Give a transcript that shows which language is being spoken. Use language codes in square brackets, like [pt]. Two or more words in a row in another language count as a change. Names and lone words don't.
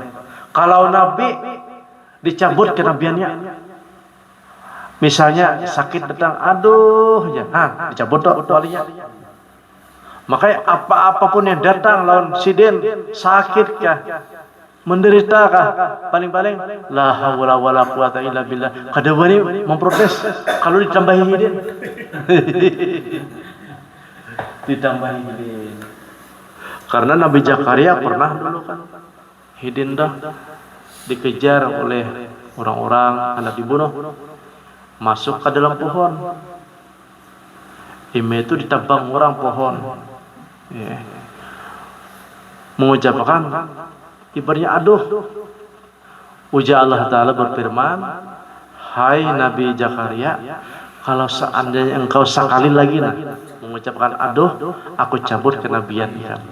[id] Kalau nabi, dicabut kenabiannya. Misalnya sakit datang, aduh, ya, dicabut tuh walinya. Makanya apapun yang datang lawan siden, sakit kah, menderita kah, paling-paling [ar] لا حول ولا قوة إلا بالله. [bjn] Kada wani [id] memprotes kalau ditambahi hidin. Ditambahi hidin. Karena Nabi Zakaria pernah dulu kan hidin dah dikejar oleh orang-orang, hendak dibunuh. Masuk ke dalam pohon. Ime itu ditebang orang pohon. Ya. Mengucapkan ibaratnya aduh. Ujar Allah Ta'ala berfirman, hai Nabi Zakaria, kalau seandainya engkau sekali lagi mengucapkan aduh, aku cabut kenabian kamu.